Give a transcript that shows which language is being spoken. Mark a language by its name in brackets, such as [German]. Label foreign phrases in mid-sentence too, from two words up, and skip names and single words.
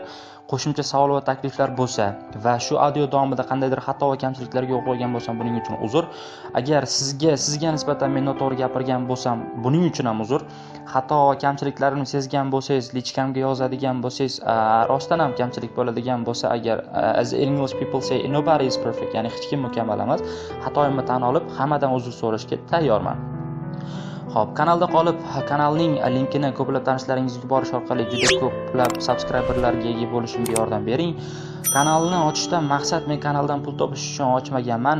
[Uzbek] Qo'shimcha savol va takliflar bo'lsa va shu audio davomida qandaydir xato va kamchiliklarga yo'l qo'ygan bo'lsam, buning uchun uzr. Agar sizga nisbatan men noto'g'ri gapirgan bo'lsam, buning uchun ham uzr. Xato va kamchiliklarimni sezgan bo'lsangiz, lichkamga yozadigan bo'lsangiz, rostdan ham kamchilik bo'ladigan bo'lsa, agar [English] as English people say nobody is perfect, [Uzbek] ya'ni hech kim mukammal emas. Xatoyimni tan olib, hammadan uzr so'rashga tayyorman. Xo'p, kanalda qolib, kanalning linkini ko'plab tanishlaringizga yuborish orqali juda ko'plab subscriberlarga ega bo'lishimga yordam bering. Kanalni ochishdan maqsad men kanaldan pul topish uchun ochmaganman.